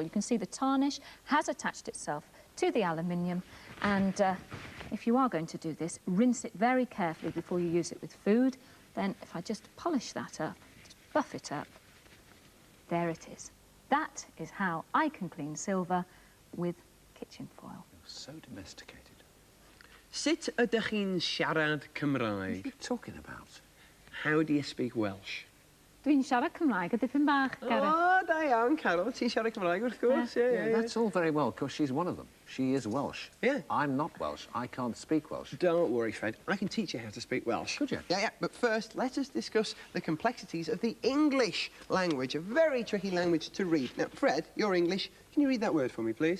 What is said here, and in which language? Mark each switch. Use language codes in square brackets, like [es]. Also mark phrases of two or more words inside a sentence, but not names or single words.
[en] You can see the tarnish has attached itself to the aluminium, and if you are going to do this, rinse it very carefully before you use it with food. Then if I just polish that up, just buff it up, there it is. That is how I can clean silver with kitchen foil. So domesticated. [cy] Sut ydych chi'n siarad [en] What are [cy] Cymraeg? [en] you talking about? How do you speak Welsh? [cy] Dwi'n siarad Cymraeg a dipyn bach, Gareth. Oh, da iawn, Carol. Ti'n siarad Cymraeg, wrth gwrs. [en] Yeah. That's all very well, because she's one of them. She is Welsh. Yeah. I'm not Welsh. I can't speak Welsh. Don't worry, Fred. I can teach you how to speak Welsh. Could you? Yeah. But first, let us discuss the complexities of the English language, a very tricky language to read. Now, Fred, you're English. Can you read that word for me, please?